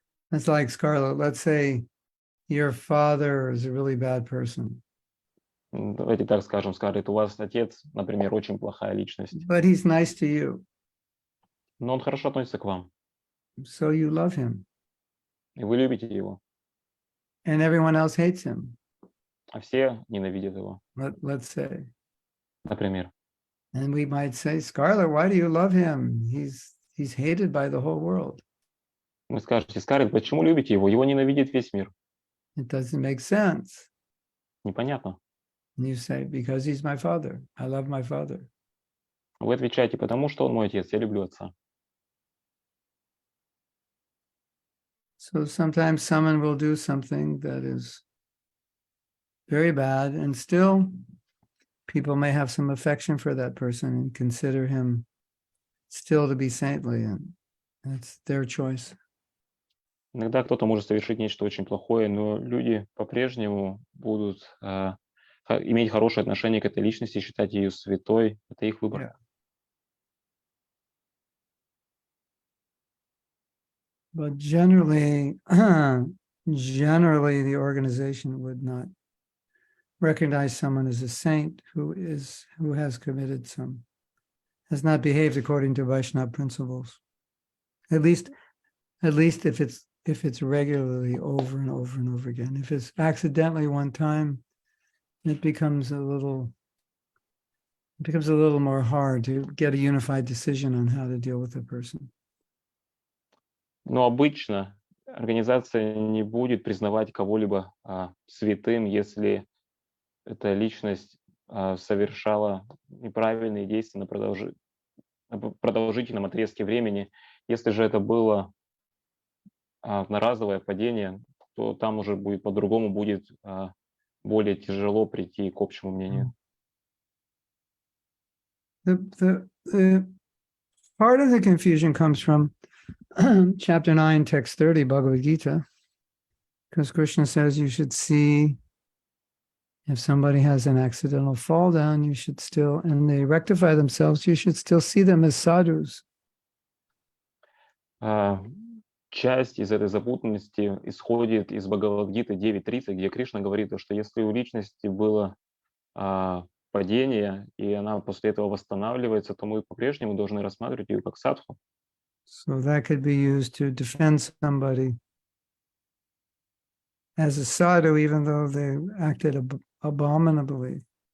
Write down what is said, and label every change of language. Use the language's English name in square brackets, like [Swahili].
[English] It's like Scarlett, let's say your father is a really bad person, [Russian] Давайте так скажем, Скарлетт, у вас отец, например, очень плохая личность, [English] but he's nice to you, [Russian] но он хорошо относится к вам, [English] so you love him, [Russian] и вы любите его, [English] and everyone else hates him. [Russian] а все ненавидят его, [English] Let's say, [Russian] например. [English] and we might say, Scarlett, why do you love him? He's hated by the whole world. [Russian] Вы скажете: Скарлетт, почему любите его? Его ненавидит весь мир. [English] It doesn't make sense. [Russian] Непонятно. [English] And you say, because he's my father. I love my father. [Russian] Вы отвечаете: потому что он мой отец, я люблю отца. [English] So sometimes someone will do something that is very bad, and still people may have some affection for that person and consider him still to be saintly, and that's their choice. [Russian] Иногда кто-то может совершить нечто очень плохое, но люди по-прежнему будут иметь хорошее отношение к этой личности, считать ее святой. Это их выбор. [English] Yeah. But generally, generally, the organization would not recognize someone as a saint who has committed has not behaved according to Vaishnava principles. At least if it's regularly over and over and over again. If it's accidentally one time, it becomes a little more hard to get a unified decision on how to deal with a person. [Russian] Но обычно организация не будет признавать кого-либо святым, если эта личность совершала неправильные действия на продолжительном отрезке времени. Если же это было одноразовое падение, то там уже будет по-другому, будет более тяжело прийти к общему мнению. [English] The part of the confusion comes from chapter 9, text 30, Bhagavad Gita, because Krishna says you should see if somebody has an accidental fall down, you should still, and they rectify themselves, you should still see them as sadhus. [Russian] Часть из этой запутанности исходит из Бхагавад-гиты 9.30, где Кришна говорит, что если у личности было падение, и она после этого восстанавливается, то мы по-прежнему должны рассматривать ее как садху. [English] So that could be used to defend somebody as a sadhu, even though they acted abominably.